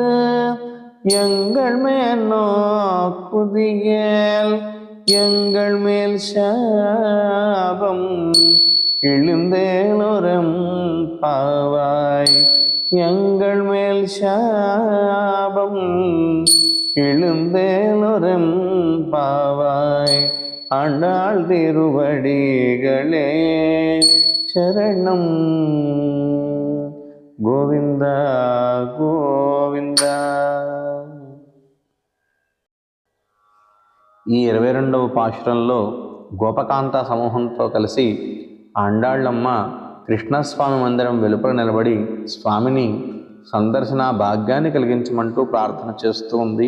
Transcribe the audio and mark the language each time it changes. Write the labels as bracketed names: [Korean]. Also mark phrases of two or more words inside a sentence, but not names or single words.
[Tamil] எங்கள் மேனோக்குதியேல் எங்கள் மேல் சாபம் இழுந்தேலொரம் பாவாய் எங்கள் மேல் சாபம் இழுந்தேலொரம் பாவாய் ஆண்டாள் திருவடிகளே சரணம். [Telugu] గోవింద గోవింద. ఈ 22వ పాశురంలో గోపకాంత సమూహంతో కలిసి ఆండాళ్ళమ్మ కృష్ణస్వామి మందిరం వెలుపల నిలబడి స్వామిని సందర్శన భాగ్యాన్ని కలిగించమంటూ ప్రార్థన చేస్తూ ఉంది.